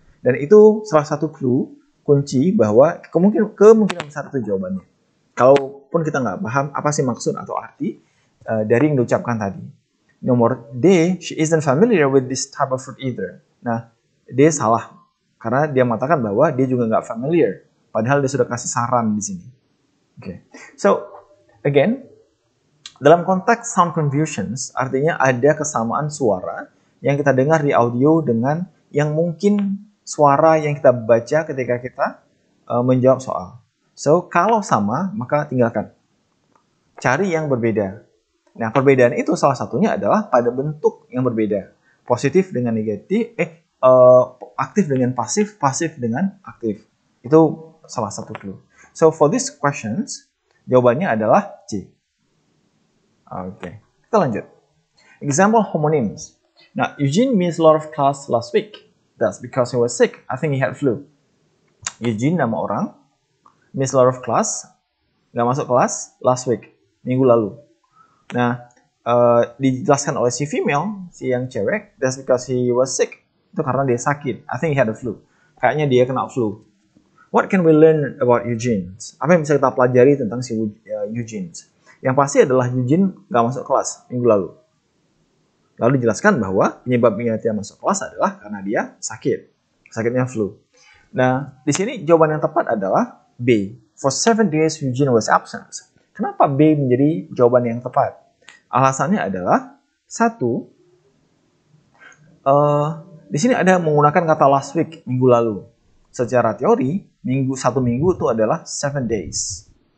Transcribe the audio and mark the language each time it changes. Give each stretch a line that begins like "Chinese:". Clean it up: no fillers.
Indonesian: Dan itu salah satu clue, kunci, bahwa kemungkinan besar itu jawabannya. Kalaupun kita nggak paham apa sih maksud atau arti dari yang diucapkan tadi. Nomor D,
English: she isn't familiar with this type of fruit either.
Indonesian: Nah, D salah. Karena dia mengatakan bahwa dia juga nggak familiar. Padahal dia sudah kasih saran di sini. Okay.
English: So, again,
Indonesian: dalam konteks sound confusions, artinya ada kesamaan suara yang kita dengar di audio dengan yang mungkin suara yang kita baca ketika kita menjawab soal. So, kalau sama, maka tinggalkan. Cari yang berbeda. Nah, perbedaan itu salah satunya adalah pada bentuk yang berbeda. Positif dengan negatif, aktif dengan pasif, pasif dengan aktif. Itu salah satu clue.
English: So, for these questions,
Indonesian: jawabannya adalah C. Oke, kita lanjut.
English: Example homonyms. Now, Eugene missed a lot of class last week. That's because he was sick. I think he had flu. Eugene
Indonesian: nama orang.
English: Miss a lot of class,
Indonesian: nggak masuk kelas
English: last week,
Indonesian: minggu lalu. Nah, dijelaskan oleh si female, si yang cewek,
English: that's because he was sick.
Indonesian: Itu karena dia sakit.
English: I think he had a flu.
Indonesian: Kayaknya dia kena flu.
English: What can we learn about Eugene?
Indonesian: Apa yang bisa kita pelajari tentang si Eugene? Yang pasti adalah Eugene nggak masuk kelas minggu lalu. Lalu dijelaskan bahwa penyebabnya dia masuk kelas adalah karena dia sakit. Sakitnya flu. Nah, di sini jawaban yang tepat adalah B.
English: For 7 days Eugene was absent.
Indonesian: Kenapa B menjadi jawaban yang tepat? Alasannya adalah satu, di sini ada menggunakan kata last week, minggu lalu. Secara teori, satu minggu itu adalah 7 days.